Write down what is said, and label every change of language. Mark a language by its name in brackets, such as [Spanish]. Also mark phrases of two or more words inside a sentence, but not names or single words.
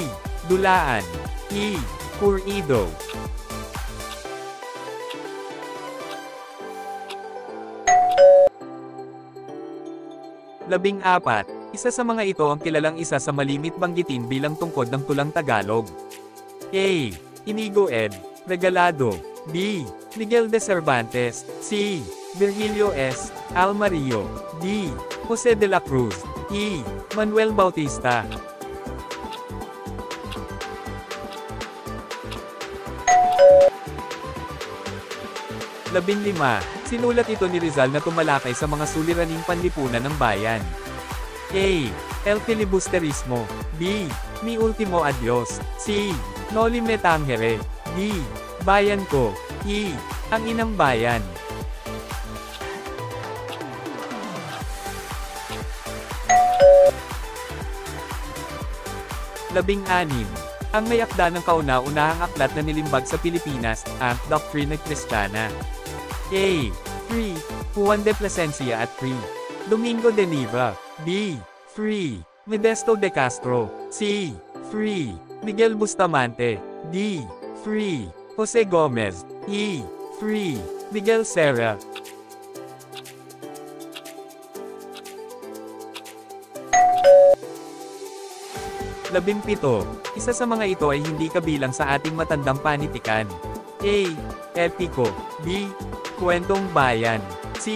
[Filipino] Dulaan. E. Purido. Labing apat. Isa sa mga ito ang kilalang isa sa malimit banggitin bilang tungkod ng tulang Tagalog. A. Inigo Ed. Regalado. B. Miguel de Cervantes. C. Virgilio S. Almario. D. Jose de la Cruz. E. Manuel Bautista. Labing lima. Sinulat ito ni Rizal na tumalakay sa mga suliraning panlipunan ng bayan. A. El Filibusterismo. B. Mi Ultimo Adios. C. Noli Me Tangere. D. Bayan Ko. E. Ang Inang Bayan. Labing anim. Ang may akda ng kauna-unahang aklat na nilimbag sa Pilipinas, ang Doctrina Cristiana. A. 3. Juan de Plasencia at 3. Domingo de Niva. B. 3. Modesto de Castro. C. 3. Miguel Bustamante. D. 3. Jose Gomez. E. 3. Miguel Serra. Labing pito. Isa sa mga ito ay hindi kabilang sa ating matandang panitikan. A. Epiko. B. Kwentong Bayan. C.